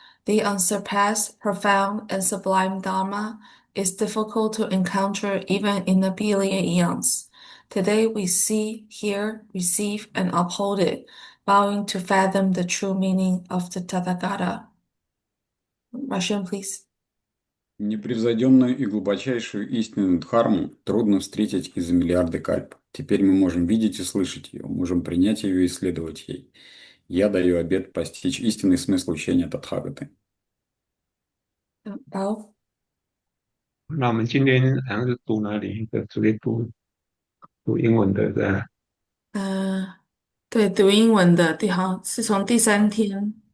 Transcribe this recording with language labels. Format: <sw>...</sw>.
<en>The unsurpassed, profound, and sublime Dharma is difficult to encounter even in a billion eons. Today we see, hear, receive, and uphold it, vowing to fathom the true meaning of the Tathagata. Russian, please.</en> <ru>Непревзойденную и глубочайшую истину Дхарму трудно встретить из за миллиарды кальп. Теперь мы можем видеть и слышать ее, можем принять ее и исследовать ей. Я даю обет постичь истинный смысл учения Татхагаты.</ru> <zh>好。那我们今天好像是读哪里？直接读英文的，对吧？对，读英文的好是从第三天</zh>